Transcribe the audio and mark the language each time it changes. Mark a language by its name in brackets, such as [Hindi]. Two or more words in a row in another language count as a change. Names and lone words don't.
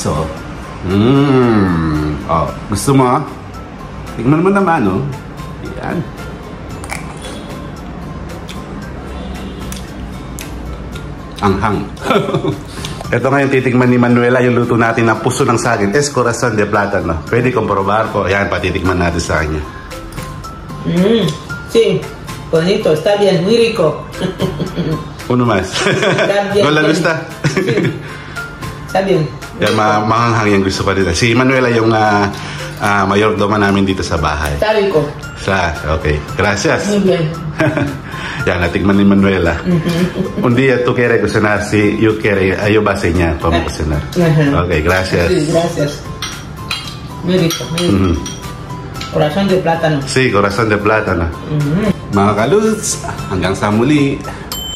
[Filipino] Oh. Oh, gusto mo? Tikman mo naman, oh. Yan. Anghang. Ito ngayon titikman ni Manuela yung luto natin na puso ng saging. [Spanish] Es corazon de plátano. [Filipino] Pwede comprobar po. Yan, patitikman natin sa kanya. [Spanish] Sí, bonito, está bien, muy rico. Uno más. ¿No la gusta? Sí. Está bien. [Filipino] Yan, mahanghang yung gusto ko nila. Si Manuela yung mayordomo namin dito sa bahay. [Spanish] Está rico. Okay. Gracias. Muy bien. [Filipino] Yan, natikman ni Manuela. [Spanish] Un día tú quieres cocinar, si yo quiero, yo va a enseñar cómo cocinar. Okay, gracias. Sí, gracias. Muy rico, muy rico. Corazón de plátano. Sí, corazón de plátano. [Filipino] Mga kaluts, hanggang sa muli.